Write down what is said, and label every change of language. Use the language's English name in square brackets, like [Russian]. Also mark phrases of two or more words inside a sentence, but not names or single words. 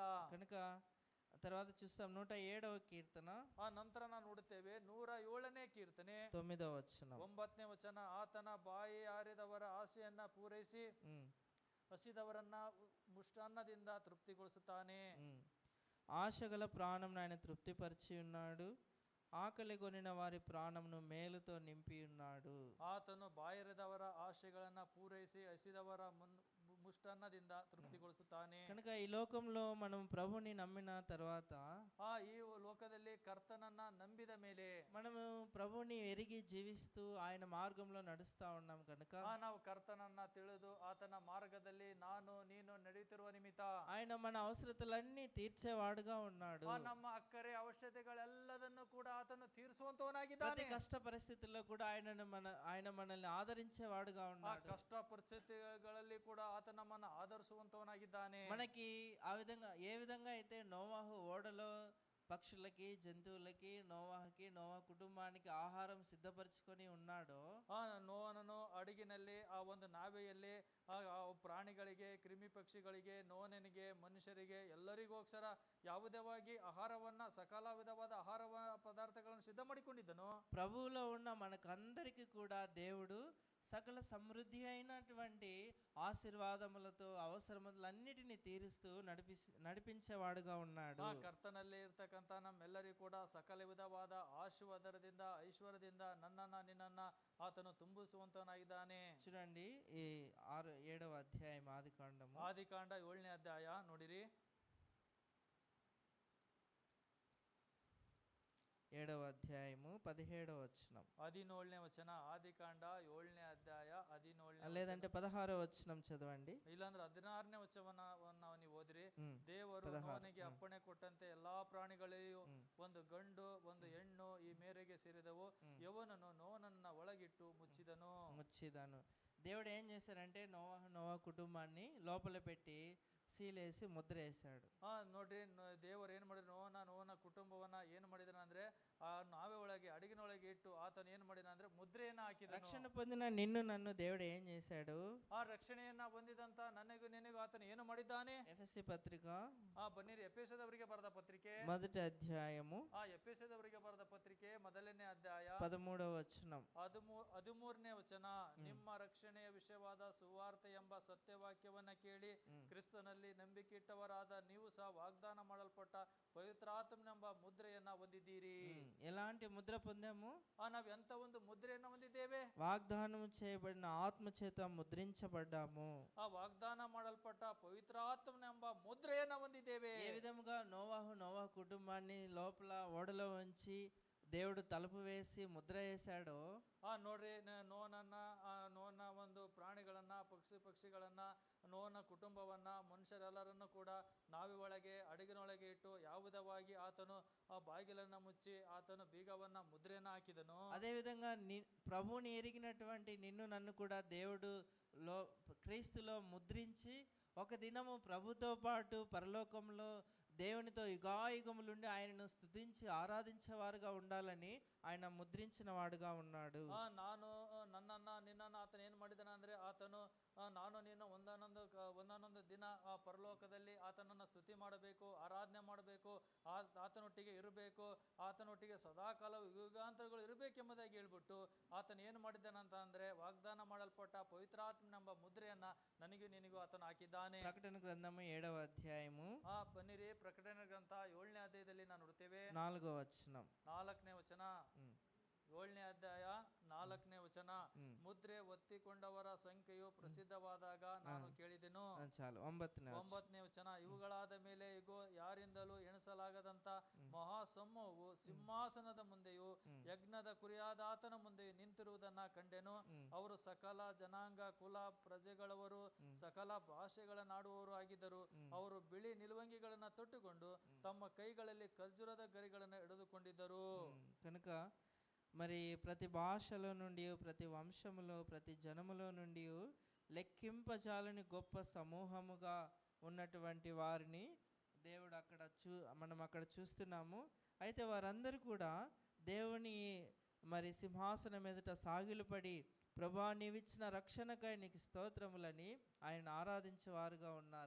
[Telugu] కనుక తర్వాత చూస్తాం 107వ కీర్తన. [Kannada] ನಂತರ ನಾವು ನೋಡುತ್ತೇವೆ 107ನೇ ಕೀರ್ತನೆ [Telugu] 9వ వచనం. [Kannada] 9ನೇ ವಚನ. ಆತನ ಬಾಯಿ ಆರಿದವರ ಆಸೆಯನ್ನ ಪೂರೈಸಿ ಹಸಿದವರನ್ನ ಮುಷ್ಟಾನ್ನದಿಂದ ತೃಪ್ತಿಗೊಳಿಸುತ್ತಾನೆ. [Telugu] ఆశగల ప్రాణంను ఆయన తృప్తిపరిచి ఉన్నాడు, ఆకలి కొనిన వారి ప్రాణంను మేలుతో నింపి ఉన్నాడు. [Kannada] ಆತನು ಬಾಯಿರದವರ ಆಶೆಗಳನ್ನ ಪೂರೈಸಿ ಹಸಿದವರ ಮುಷ್ಟಾನ್ನದಿಂದ ತೃಪ್ತಿಗೊಳಿಸುತ್ತಾನೆ. [Telugu] కనుక ఈ లోకంలో మనం ప్రభుని నమ్మిన తర్వాత, [Kannada] ಈ ಲೋಕದಲ್ಲಿ ಕರ್ತನನ್ನ ನಂಬಿದ ಮೇಲೆ, [Telugu] మనము ప్రభుని ఎరిగి జీవిస్తూ ఆయన మార్గంలో నడుస్తా ఉన్నాం కనుక, [Kannada] ನಾವು ಕರ್ತನನ್ನ ತಿಳಿದು ಆತನ ಮಾರ್ಗದಲ್ಲಿ ನಾನು ನೀನು ನಡೆಯುತ್ತಿರುವ ನಿಮಿತ್ತ [Telugu] ఆయన మన అవసరతలన్నీ తీర్చేవాడుగా ఉన్నాడు. [Kannada] ನಮ್ಮ ಅಕ್ಕರೆ ಅವಶ್ಯಕತೆಗಳೆಲ್ಲದನ್ನು ಕೂಡ ಆತನು ತೀರಿಸುವಂತವನಾಗಿದ್ದಾನೆ. [Telugu] ప్రతి కష్ట పరిస్థితుల్లో కూడా ఆయన మనల్ని ఆదరించేవాడుగా ఉన్నాడు. [Kannada] ಕಷ್ಟ ಪರಿಸ್ಥಿತಿಗಳಲ್ಲಿ ಕೂಡ ಆತ ನಮ್ಮನ್ನು ಆಧರಿಸುವಂತವನಾಗಿದ್ದಾನೆ. [Telugu] మనకి ఆ విధంగా, ఏ విధంగా అయితే నోవాహు ఓడలో పక్షులకి, జంతువులకి, నోవాహుకి, నోవా కుటుంబానికి ఆహారం సిద్ధపరచుకొని ఉన్నాడో, [Kannada] ನೋವನನು ಅಡಿಗಿನಲ್ಲಿ, ಆ ಒಂದು ನಾವೆಯಲ್ಲಿ ಪ್ರಾಣಿಗಳಿಗೆ, ಕ್ರಿಮಿ ಪಕ್ಷಿಗಳಿಗೆ, ನೋವನಿಗೆ, ಮನುಷ್ಯರಿಗೆ ಎಲ್ಲರಿಗೋಸ್ಕರ ಯಾವುದವಾಗಿ ಆಹಾರವನ್ನ, ಸಕಲ ವಿಧವಾದ ಆಹಾರ ಪದಾರ್ಥಗಳನ್ನು ಸಿದ್ಧ ಮಾಡಿಕೊಂಡಿದ್ದನು. [Telugu] ప్రభువులో ఉన్న మనకందరికి కూడా దేవుడు సకల సమృద్ధి అయినటువంటి ఆశీర్వాదములతో అవసరములన్నిటినీ తీరుస్తూ నడిపించేవాడుగా ఉన్నాడు. [Kannada] ಕರ್ತನಲ್ಲಿ ಇರ್ತಕ್ಕಂಥ ನಮ್ಮೆಲ್ಲರಿಗೂ ಕೂಡ ಸಕಲ ವಿಧವಾದ ಆಶೀರ್ವಾದದಿಂದ, ಐಶ್ವರ್ಯದಿಂದ ನನ್ನನ್ನ ನಿನ್ನನ್ನ ಆತನು ತುಂಬಿಸುವಂತವನಾಗಿದ್ದಾನೆ. [Telugu] చూడండి ఈ 7వ అధ్యాయం ఆదికాండము. [Kannada] ಆದಿಕಾಂಡ 7ನೇ ಅಧ್ಯಾಯ ನೋಡಿರಿ. [Telugu] 7వ అధ్యాయము 17వ వచనం. [Kannada] 17ನೇ ವಚನ. ಆದಿಕಾಂಡ 7ನೇ ಅಧ್ಯಾಯ 17ನೇ. [Telugu] లేదంటే 16వ వచనం చదవండి. [Kannada] ಇಲ್ಲಾಂದ್ರೆ 16ನೇ ವಚನವನ್ನ ನೀವು ಓದಿರಿ. ದೇವರು ನೋವನಿಗೆ ಅಪ್ಪಣೆ ಕೊಟ್ಟಂತೆ ಎಲ್ಲಾ ಪ್ರಾಣಿಗಳಿಗೂ ಒಂದು ಗಂಡು ಒಂದು ಹೆಣ್ಣು ಈ ಮೇರೆಗೆ ಸೇರಿದವು. ಯವನನು ನೋವನನ್ನ ಒಳಗಿಟ್ಟು ಮುಚ್ಚಿದನು. [Telugu] దేవుడు ఏం చేశారంటే నోవా కుటుంబాన్ని లోపల పెట్టి సీలేసి ముద్ర వేశాడు. [Kannada] ನೋಡ್ರಿ, ದೇವರು ಏನ್ ಮಾಡಿದ್ರು, ನೋವನ ಕುಟುಂಬವನ್ನ ಏನ್ ಮಾಡಿದಾನ ಅಂದ್ರೆ ಅಂದ್ರೆ ಆ ನಾವೆ ಒಳಗೆ ಅಡಿಗಿನೊಳಗೆ ಇಟ್ಟು ಆತನು ಏನ್ ಮಾಡಿದ ಅಂದ್ರೆ ಮುದ್ರೆಯನ್ನ ಹಾಕಿದ. [Telugu] రక్షణ పొందిన నిన్ను నన్ను దేవుడు ఏం చేశాడు? [Kannada] ಆ ರಕ್ಷಣೆಯನ್ನ ಹೊಂದಿದಂತ ನನಗೂ ನಿನಗೂ ಆತನು ಏನು ಮಾಡಿದ್ದಾನೆ? [Telugu] ఎఫెసీ పత్రిక [Kannada] ಬನ್ನಿರಿ ಎಫೆಸದವರಿಗೆ ಬರೆದ ಪತ್ರಿಕೆ [Telugu] మొదటి అధ్యాయము [Kannada] ಎಫೆಸದವರಿಗೆ ಬರೆದ ಪತ್ರಿಕೆ ಮೊದಲನೇ ಅಧ್ಯಾಯ [Telugu] 13వ వచనం. [Kannada] 13ನೇ ವಚನ. ನಿಮ್ಮ ರಕ್ಷಣೆಯ ವಿಷಯವಾದ ಸುವಾರ್ತೆ ಎಂಬ ಸತ್ಯವಾಕ್ಯವನ್ನ ಕೇಳಿ ಕ್ರಿಸ್ತನಲ್ಲಿ ನಂಬಿಕೆ ಇಟ್ಟವರಾದ ನೀವು ಸಹ ವಾಗ್ದಾನ ಮಾಡಲ್ಪಟ್ಟ ಪವಿತ್ರಾತ್ಮನೆಂಬ ಮುದ್ರೆಯನ್ನ ಹೊಂದಿದ್ದೀರಿ. [Telugu] ఎలాంటి ముద్ర పొందాము? [Kannada] ನಾವ್ ಎಂತ ಒಂದು ಮುದ್ರೆಯನ್ನ ಹೊಂದಿದ್ದೇವೆ? [Telugu] వాగ్దానం చేయబడిన ఆత్మ చేత ముద్రించబడ్డాము. [Kannada] ಆ ವಾಗ್ದಾನ ಮಾಡಲ್ಪಟ್ಟ ಪವಿತ್ರಾತ್ಮನೆಂಬ ಮುದ್ರೆಯನ್ನ ಹೊಂದಿದ್ದೇವೆ. [Telugu] ఏ విధముగా నోవాహు కుటుంబాన్ని లోపల ఓడలో ఉంచి దేవుడు తలుపు వేసి ముద్ర వేశాడో, [Kannada] ನೋಡ್ರಿ, ನೋನ ಒಂದು ಪ್ರಾಣಿಗಳನ್ನ, ಪಕ್ಷಿಗಳನ್ನ, ನೋನ ಕುಟುಂಬವನ್ನ, ಮನುಷ್ಯರೆಲ್ಲರನ್ನು ಕೂಡ ನಾವಿ ಒಳಗೆ ಅಡಗಿನೊಳಗೆ ಇಟ್ಟು ಯಾವುದವಾಗಿ ಆತನು ಆ ಬಾಗಿಲನ್ನ ಮುಚ್ಚಿ ಆತನು ಬೀಗವನ್ನ ಮುದ್ರೆಯನ್ನ ಹಾಕಿದನು. [Telugu] అదే విధంగా ప్రభువుని ఎరిగినటువంటి నిన్ను నన్ను కూడా దేవుడు క్రీస్తులో ముద్రించి ఒక దినము ప్రభుతో పాటు పరలోకంలో దేవునితో యుగాయుగములుండి ఆయనను స్తుతించి ఆరాధించేవారుగా ఉండాలని ఆయన ముద్రించిన వాడుగా ఉన్నాడు. [Kannada] ನಾನು ನಿನ್ನನ್ನ ಆತನ ಏನ್ ಮಾಡಿದನ ಅಂದ್ರೆ ಆತನು ನಾನು ನೀನು ಒಂದೊಂದು ದಿನ ಆ ಪರಲೋಕದಲ್ಲಿ ಆತನನ್ನ ಸ್ತುತಿ ಮಾಡಬೇಕು, ಆರಾಧನೆ ಮಾಡಬೇಕು, ಆತನೊಟ್ಟಿಗೆ ಇರಬೇಕು, ಆತನೊಟ್ಟಿಗೆ ಸದಾಕಾಲ ಯುಗಾಂತರಗಳು ಇರಬೇಕೆಂಬುದಾಗಿ ಹೇಳ್ಬಿಟ್ಟು ಆತನ ಏನ್ ಮಾಡಿದ್ದಾನಂತ ಅಂದ್ರೆ ವಾಗ್ದಾನ ಮಾಡಲ್ಪಟ್ಟ ಪವಿತ್ರಾತ್ಮನೆಂಬ ಮುದ್ರೆಯನ್ನ ನನಗೂ ನಿನಗೂ ಆತನು ಹಾಕಿದ್ದಾನೆ. [Telugu] ప్రకటన గ్రంథము 7వ అధ్యాయము [Kannada] ಬನ್ನಿರಿ, ಪ್ರಕಟಣೆ ಗ್ರಂಥ 7ನೇ ಅಧ್ಯಾಯದಲ್ಲಿ ನಾವು ನೋಡ್ತೇವೆ. [Telugu] 4వ వచనం. [Kannada] 4ನೇ ವಚನ. 7ನೇ ಅಧ್ಯಾಯ 4ನೇ ವಚನ. ಮುದ್ರೆ ಒತ್ತಿಕೊಂಡವರ ಸಂಖ್ಯೆಯು ಪ್ರಸಿದ್ಧವಾದಾಗ ನಾನು ಕೇಳಿದೆನು. [Telugu] చాలు. 9ನೇ [Kannada] ವಚನ. ಇವುಗಳಾದ ಮೇಲೆ ಇಗೋ, ಯಾರಿಂದಲೂ ಎಣಿಸಲಾಗದಂತ ಮಹಾಸಮೂಹವು ಸಿಂಹಾಸನದ ಮುಂದೆಯೂ ಯಜ್ಞದ ಕುರಿಯಾದ ಆತನ ಮುಂದೆಯೂ ನಿಂತಿರುವುದನ್ನ ಕಂಡೆನು. ಅವರು ಸಕಲ ಜನಾಂಗ, ಕುಲ, ಪ್ರಜೆಗಳವರು, ಸಕಲ ಭಾಷೆಗಳನ್ನಾಡುವವರು ಆಗಿದ್ದರು. ಅವರು ಬಿಳಿ ನಿಲುವಂಗಿಗಳನ್ನ ತೊಟ್ಟುಕೊಂಡು ತಮ್ಮ ಕೈಗಳಲ್ಲಿ ಖರ್ಜೂರದ ಗರಿಗಳನ್ನು ಹಿಡಿದುಕೊಂಡಿದ್ದರು. [Telugu] కనుక మరి ప్రతి భాషలో నుండి, ప్రతి వంశములో, ప్రతి జనములో నుండి లెక్కింపజాలని గొప్ప సమూహముగా ఉన్నటువంటి వారిని దేవుడు మనం అక్కడ చూస్తున్నాము. అయితే వారందరూ కూడా దేవుని మరి సింహాసనం ఎదుట సాగిలపడి, ప్రభా నీవిచ్చిన రక్షణకై నీకు స్తోత్రములని ఆయన ఆరాధించేవారుగా ఉన్నారు.